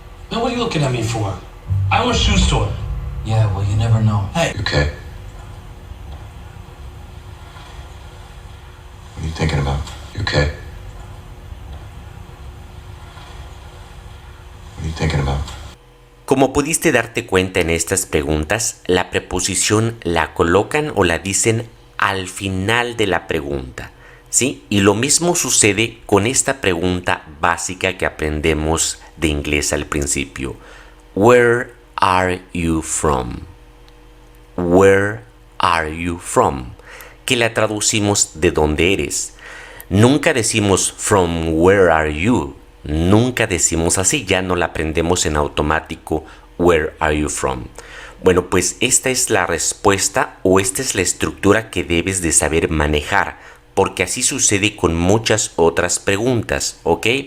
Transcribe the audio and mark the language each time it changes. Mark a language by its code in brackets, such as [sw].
[en] Man, what are you looking at me for? I own a shoe store. Yeah, well, you never know. Hey. Okay. What are you thinking about? You okay? What are you thinking about? [es] Como pudiste darte cuenta en estas preguntas, la preposición la colocan o la dicen al final de la pregunta, ¿sí? Y lo mismo sucede con esta pregunta básica que aprendemos de inglés al principio. [en] Where are you from? Where are you from? [es] Que la traducimos de dónde eres. Nunca decimos [en] from where are you. [es] Nunca decimos así, ya no la aprendemos en automático. [en] Where are you from? [es] Bueno, pues esta es la respuesta o esta es la estructura que debes de saber manejar, porque así sucede con muchas otras preguntas, ¿ok?